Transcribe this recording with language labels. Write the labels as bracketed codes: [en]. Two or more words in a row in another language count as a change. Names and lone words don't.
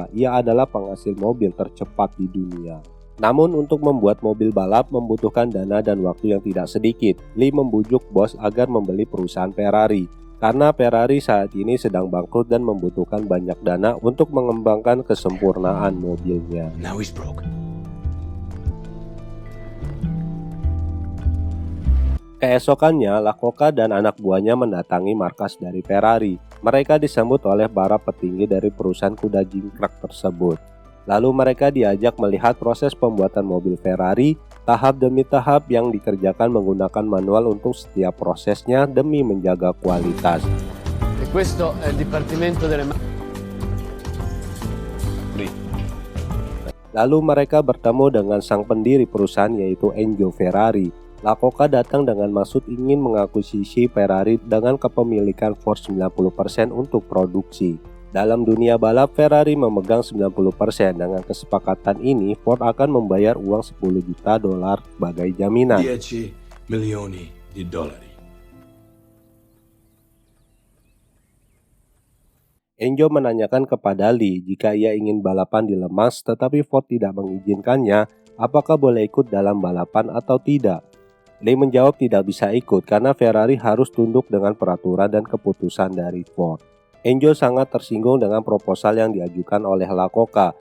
[id] Ia adalah penghasil mobil tercepat di dunia. Namun untuk membuat mobil balap membutuhkan dana dan waktu yang tidak sedikit. Lee membujuk bos agar membeli perusahaan Ferrari, karena Ferrari saat ini sedang bangkrut dan membutuhkan banyak dana untuk mengembangkan kesempurnaan mobilnya. [en] Now he's broke. [id] Keesokannya, Lakota dan anak buahnya mendatangi markas dari Ferrari. Mereka disambut oleh para petinggi dari perusahaan kuda jingkrak tersebut. Lalu mereka diajak melihat proses pembuatan mobil Ferrari tahap demi tahap yang dikerjakan menggunakan manual untuk setiap prosesnya demi menjaga kualitas. [it] E questo è il Dipartimento delle [id] Lalu mereka bertemu dengan sang pendiri perusahaan yaitu Enzo Ferrari. Lakota datang dengan maksud ingin mengakuisisi Ferrari dengan kepemilikan Ford 90% untuk produksi. Dalam dunia balap, Ferrari memegang 90%. Dengan kesepakatan ini, Ford akan membayar uang 10 juta dolar sebagai jaminan. [it] 10 milioni di dollari. [id] Enzo menanyakan kepada Lee jika ia ingin balapan di Le Mans, tetapi Ford tidak mengizinkannya, apakah boleh ikut dalam balapan atau tidak. Lee menjawab tidak bisa ikut karena Ferrari harus tunduk dengan peraturan dan keputusan dari Ford. Enzo sangat tersinggung dengan proposal yang diajukan oleh Lakota.